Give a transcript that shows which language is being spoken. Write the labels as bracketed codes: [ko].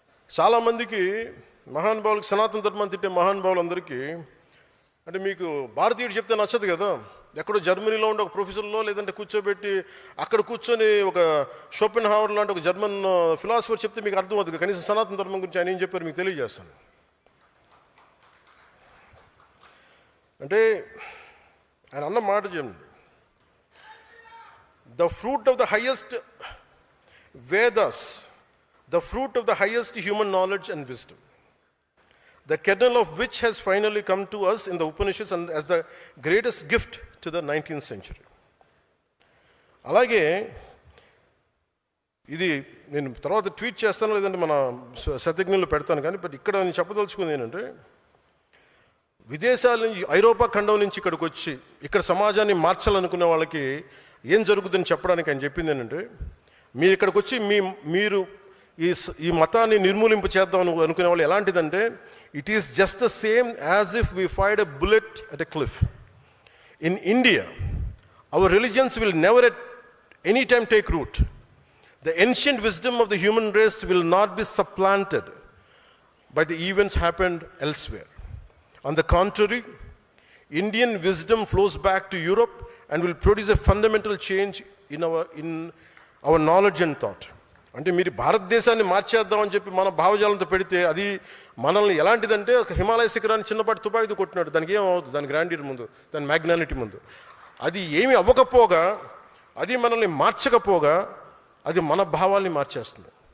[te] చాలామందికి మహానుభావులకి, సనాతన ధర్మాన్ని తిట్టే మహానుభావులందరికీ అంటే మీకు భారతీయుడు చెప్తే నచ్చదు కదా. ఎక్కడో జర్మనీలో ఉండే ఒక ప్రొఫెసర్లో లేదంటే కూర్చోబెట్టి అక్కడ కూర్చొని ఒక షోపెన్హావర్ లాంటి ఒక జర్మన్ ఫిలాసఫర్ చెప్తే మీకు అర్థం అవుతుంది. కనీసం సనాతన ధర్మం గురించి ఆయన ఏం చెప్పారు మీకు తెలియజేస్తాను. అంటే ఆయన అన్న మాట చెప్పండి, [en] the fruit of the highest Vedas, the fruit of the highest human knowledge and wisdom, the kernel of which has finally come to us in the Upanishads and as the greatest gift to the 19th century. [te] అలాగే ఇది నేను తర్వాత tweet చేస్తాను, లేదంటే మన శతజ్ఞులు పెడతాను. కానీ but ఇక్కడ నేను చెప్పదలుచుకుంది ఏంటంటే, విదేశాల నుంచి ఐరోపా ఖండం నుంచి ఇక్కడికి వచ్చి ఇక్కడ సమాజాన్ని మార్చాలనుకునే వాళ్ళకి ఏం జరుగుతుందని చెప్పడానికి ఆయన చెప్పింది ఏంటంటే, మీరు ఇక్కడికి వచ్చి మీరు ఈ మతాన్ని నిర్మూలింపు చేద్దాం అనుకునే వాళ్ళు ఎలాంటిదంటే, [en] It is just the same as if we fired a bullet at a cliff. In India our religions will never at any time take root. The ancient wisdom of the human race will not be supplanted by the events happened elsewhere. On the contrary, Indian wisdom flows back to Europe and will produce a fundamental change in our knowledge and thought. [te] అంటే మీరు భారతదేశాన్ని మార్చేద్దామని చెప్పి మన భావజాలంతో పెడితే అది మనల్ని ఎలాంటిదంటే ఒక హిమాలయ శిఖరాన్ని చిన్నపాటి తుపాకీతో కొట్టినాడు. దానికి ఏమవుతుంది? దాని గ్రాండియర్ ముందు, దాని మ్యాగ్నానిటీ ముందు అది ఏమి అవ్వకపోగా, అది మనల్ని మార్చకపోగా అది మన భావాల్ని మార్చేస్తుంది.